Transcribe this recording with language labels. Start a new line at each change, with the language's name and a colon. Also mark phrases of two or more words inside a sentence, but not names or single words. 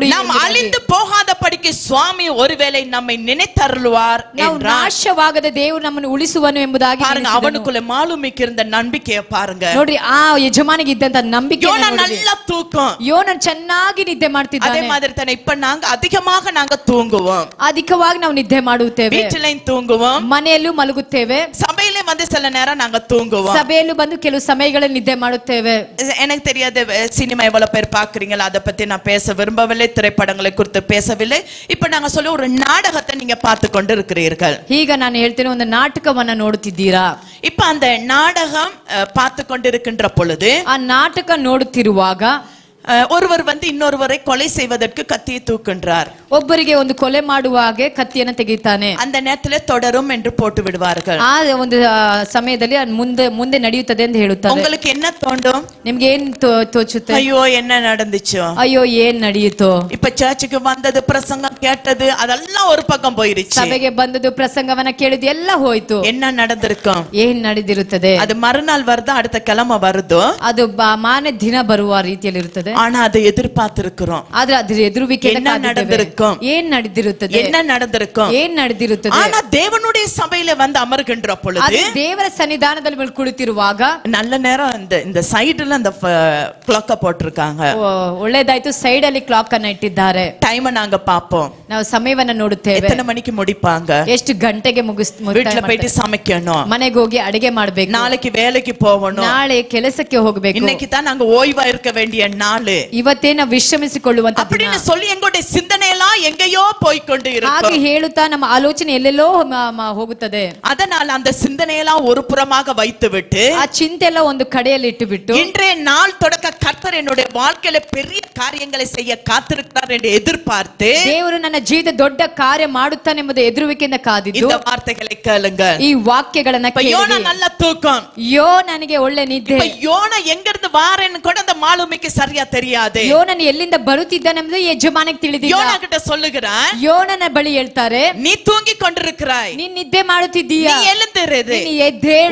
Tamil: நாம் அழிந்து போகாதபடிக்கு சுவாமி ஒருவேளை நம்மை நினைத்தருளுவார்
Kannada: ನಾವು
Tamil: என்றார்.
Kannada: ನಾಶವಾಗದ ದೇವರು ನಮ್ಮನ್ನು ಉಳಿಸುವನು ಎಂಬುದಾಗಿ
Tamil: பாருங்க, அவனுக்குள்ள மாலுமிக்கு இருந்த நம்பிக்கையை பாருங்க.
Kannada: ನೋಡ್ರಿ, ಆ ಯಜಮಾನಿಗೆ ಇದ್ದಂತ ನಂಬಿಕೆ.
Tamil: யோனா நல்ல தூக்கம்.
Kannada: ಯೋನನ್ ಚೆನ್ನಾಗಿ ನಿದ್ದೆ
Tamil: அதே
Kannada: ಮಾಡ್ತಿದ್ದಾನೆ.
Tamil: மாதிரி தானே இப்ப நாங்க அதிகமாக தூங்குவோம்.
Kannada: ಅಧಿಕವಾಗಿ ನಾವು ನಿದ್ದೆ ಮಾಡುತ್ತೇವೆ.
Tamil: வீட்டிலையும் தூங்குவோம்,
Kannada: ಮನೆಯಲ್ಲೂ ಮಲಗುತ್ತೇವೆ,
Tamil: சபையில சில நேரம் நாங்க தூங்குவோம்.
Kannada: ಸಭೆಯಲ್ಲೂ ಬಂದು ಕೆಲವು ಸಮಯಗಳಲ್ಲಿ ನಿದ್ದೆ ಮಾಡುತ್ತೇವೆ.
Tamil: எனக்கு தெரியாது சினிமா எவ்வளவு பேர் பாக்குறீங்களா, அதை பத்தி நான் பேச விரும்பவில்லை, திரைப்படங்களை குறித்து பேசவில்லை. இப்ப நாங்க சொல்ல ஒரு நாடகத்தை நீங்க பார்த்து கொண்டு இருக்கிறீர்கள்.
Kannada: ಈಗ ನಾನು ಹೇಳ್ತೇನೆ, ಒಂದು ನಾಟಕವನ್ನ ನೋಡುತ್ತಿದ್ದೀರಾ?
Tamil: இப்ப அந்த நாடகம் பார்த்து கொண்டிருக்கின்ற பொழுது,
Kannada: ಆ ನಾಟಕ ನೋಡುತ್ತಿರುವಾಗ
Tamil: ஒருவர் இன்னொருவரை கொலை செய்வதற்கு கத்தியை தூக்குகின்றார்.
Kannada: ಒಬ್ಬರಿಗೆ ಒಂದು ಕೊಲೆ ಮಾಡುವ ಹಾಗೆ ಕತ್ತಿಯನ್ನು ತೆಗೆಯುತ್ತಾನೆ.
Tamil: அந்த நேரத்தில் தொடரும் என்று போட்டு விடுவார்கள்.
Kannada: ಆ ಒಂದು ಸಮಯದಲ್ಲಿ ಮುಂದೆ ನಡೆಯುತ್ತದೆ ಎಂದು ಹೇಳುತ್ತಾರೆ.
Tamil: உங்களுக்கு என்ன தோண்டும்?
Kannada: ನಿಮ್ಗೆ ಏನ್ ತೋಚುತ್ತೆ?
Tamil: ஐயோ என்ன நடந்துச்சோ,
Kannada: ಅಯ್ಯೋ ಏನ್ ನಡೆಯಿತೋ.
Tamil: இப்ப சர்ச்சுக்கு வந்தது, பிரசங்கம் கேட்டது, அதெல்லாம் ஒரு பக்கம் போயிருச்சு.
Kannada: ಸಭೆಗೆ ಬಂದದ್ದು, ಪ್ರಸಂಗವನ್ನ ಕೇಳಿದ್ದು ಎಲ್ಲ ಹೋಯ್ತು.
Tamil: என்ன நடந்திருக்கும்?
Kannada: ಏನ್ ನಡೆದಿರುತ್ತದೆ?
Tamil: அது மறுநாள் வருதோ அடுத்த கிழமை வருதோ,
Kannada: ಅದು ಮಾರನೇ ದಿನ ಬರುವ ರೀತಿಯಲ್ಲಿ ಇರುತ್ತದೆ.
Tamil: ஆனா அதை எதிர்பார்த்திருக்கிறோம்.
Kannada: ಆದ್ರೆ ಅದ್ರ ಎದುರುವಿಕೆ
Tamil: என்ன நடந்திருக்கும்?
Kannada: ಏನ್ ನಡೆದಿರುತ್ತದೆ?
Tamil: என்ன நடந்திருக்கும்?
Kannada: ಏನ್ ನಡೆದಿರುತ್ತದೆ?
Tamil: ஆனா தேவனுடைய சபையில அமர்கின்ற பொழுது,
Kannada: ಅದು ದೇವರ ಸನ್ನಿಧಾನದಲ್ಲಿ ಕುಳಿತಿರುವಾಗ
Tamil: நல்ல நேரம் இந்த சைடுல அந்த கிளாக்க போட்டிருக்காங்க.
Kannada: ಒಳ್ಳೇದಾಯ್ತು, ಸೈಡ್ ಅಲ್ಲಿ ಕ್ಲಾಕ್ ಅನ್ನ ಇಟ್ಟಿದ್ದಾರೆ.
Tamil: டைம் நாங்க பாப்போம்,
Kannada: ನಾವು ಸಮಯವನ್ನ ನೋಡುತ್ತೇವೆ.
Tamil: எத்தனை மணிக்கு முடிப்பாங்க,
Kannada: ಎಷ್ಟು ಗಂಟೆಗೆ
Tamil: வீட்டுல போயிட்டு சமைக்கணும்,
Kannada: ಮನೆಗೆ ಹೋಗಿ ಅಡಿಗೆ ಮಾಡ್ಬೇಕು,
Tamil: நாளைக்கு வேலைக்கு போகணும்,
Kannada: ನಾಳೆ ಕೆಲಸಕ್ಕೆ ಹೋಗಬೇಕು.
Tamil: இன்னைக்கு தான் நாங்க ஓய்வா இருக்க வேண்டிய நாள். நாள்,
Kannada: ಇವತ್ತೇ ನಾವು ವಿಶ್ರಮಿಸಿಕೊಳ್ಳುವಂತ ದಿನ
Tamil: அப்படின்னு சொல்லி எங்களுடைய சிந்தனை எல்லாம் எங்கேயோ போய்க்கொண்டு
Kannada: ಹಾಗೆ
Tamil: இருக்கும்.
Kannada: ಹೇಳುತ್ತಾ ನಮ್ಮ ಆಲೋಚನೆ ಎಲ್ಲೆಲ್ಲೋ ಹೋಗುತ್ತದೆ.
Tamil: அதனால அந்த சிந்தனையெல்லாம் ஒரு புறமாக வைத்துவிட்டு
Kannada: ಆ ಚಿಂತೆ ಎಲ್ಲ ಒಂದು ಕಡೆಯಲ್ಲಿ ಇಟ್ಟುಬಿಟ್ಟು
Tamil: இன்றைய நாள் தொடக்க கர்த்தர் என்னுடைய வாழ்க்கையில பெரிய காரியங்களை செய்ய காத்திருக்கிறார் என்று எதிர்பார்த்து
Kannada: ದೇವರು ನನ್ನ ಜೀವಿತ ದೊಡ್ಡ ಕಾರ್ಯ ಮಾಡುತ್ತಾನೆಂಬುದು ಎದುರುವಿಕೆಯಿಂದ ಕಾದಿದ್ದು
Tamil: இந்த வார்த்தைகளை கேளுங்க.
Kannada: ಈ ವಾಕ್ಯಗಳನ್ನ
Tamil: இப்ப யோனா நல்ல தூக்கம்.
Kannada: ನನಗೆ ಒಳ್ಳೆ ನಿದ್ದೆ.
Tamil: இப்ப யோனா எங்க இருந்து வாரேன்னு கூட அந்த மாலுமிக்கு சரியா தெரியாது.
Kannada: ಯೋನನು ಎಲ್ಲಿಂದ ಬರುತ್ತಿದ್ದಾನೆಂಬುದು ಯಜಮಾನಿಗೆ ತಿಳಿದಿಲ್ಲ.
Tamil: யோனா கிட்ட சொல்லுகிறான்,
Kannada: ಯೋನನ ಬಳಿ ಹೇಳ್ತಾರೆ,
Tamil: நீ தூங்கி கொண்டிருக்கிறாய்,
Kannada: ನೀನ್ ನಿದ್ದೆ ಮಾಡುತ್ತಿದ್ದೀಯಾ,
Tamil: நீ எழுந்திரு,
Kannada: ನೀನು ಎದ್ದೇಳು,